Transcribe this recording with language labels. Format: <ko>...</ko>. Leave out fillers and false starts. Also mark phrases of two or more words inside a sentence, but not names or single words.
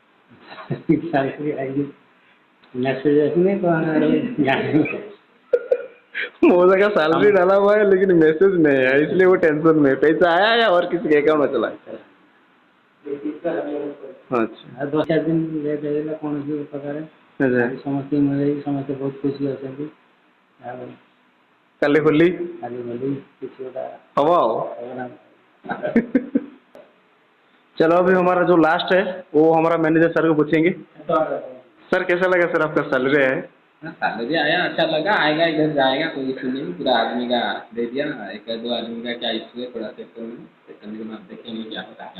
<hi>मोजा का सैलरी डाला हुआ है लेकिन मैसेज नहीं है, इसलिए वो टेंशन में। पैसा आया या और किसी के अकाउंट में चला? अच्छा</hi> <or>2-4 ଦିନ ଲେଟ ହେଇଗଲା କୌଣସି ପ୍ରକାରେ ସମସ୍ତେ ମିଳି ସମସ୍ତେ ବହୁତ ଖୁସି ଅଛନ୍ତି। କାଲି ହୋଲି କିଛି ଗୋଟେ</or> <hi>हवा हो। चलो अभी हमारा जो लास्ट है वो हमारा मैनेजर सर को पूछेंगे। सर कैसा लगा सर आपका सैलरी है? सैलरी आया, अच्छा लगा। आएगा इधर जाएगा, कोई इशू नहीं। पूरा आदमी का दे दिया, 1-2 आदमी का क्या इशू है, थोड़ा सेट करने के बाद देखेंगे क्या होता है।</hi>